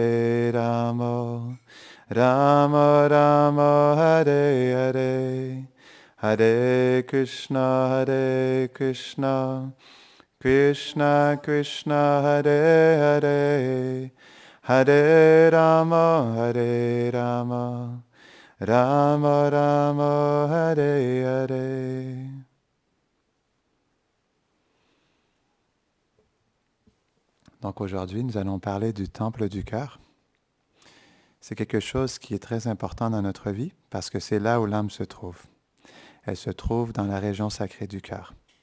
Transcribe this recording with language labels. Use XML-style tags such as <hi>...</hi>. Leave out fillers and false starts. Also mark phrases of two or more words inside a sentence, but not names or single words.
<sa>Rama Rama, Hare Hare, Hare Krishna, Krishna Krishna, Hare Hare, Hare Rama, Rama Rama, Hare Hare.</sa> <fr>Donc aujourd'hui, nous allons parler du temple du cœur. C'est quelque chose qui est très important dans notre vie parce que c'est là où l'âme se trouve. Elle se trouve dans la région sacrée du cœur.</fr>